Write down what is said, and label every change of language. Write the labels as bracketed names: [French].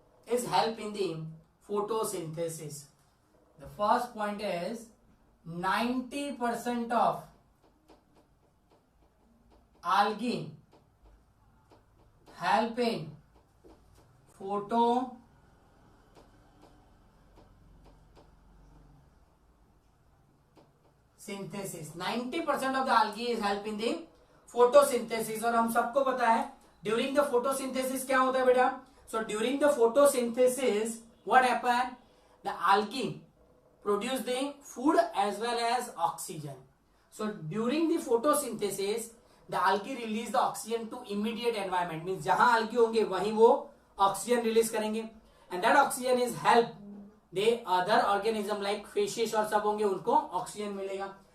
[English] is help in the photosynthesis. The first point is 90% of algae help in photosynthesis. 90% of the algae is help in the photosynthesis. [Hindi] और हम सबको पता है during the photosynthesis क्या होता है बेटा. [English] So during the photosynthesis what happen, the algae produce the food as well as oxygen. So during the photosynthesis the algae release the oxygen to immediate environment, means [Hindi] जहां algae होंगे वहीं वो oxygen release करेंगे, [English] and that oxygen is help the other organism like fishes [Hindi] और सब होंगे उनको oxygen मिलेगा.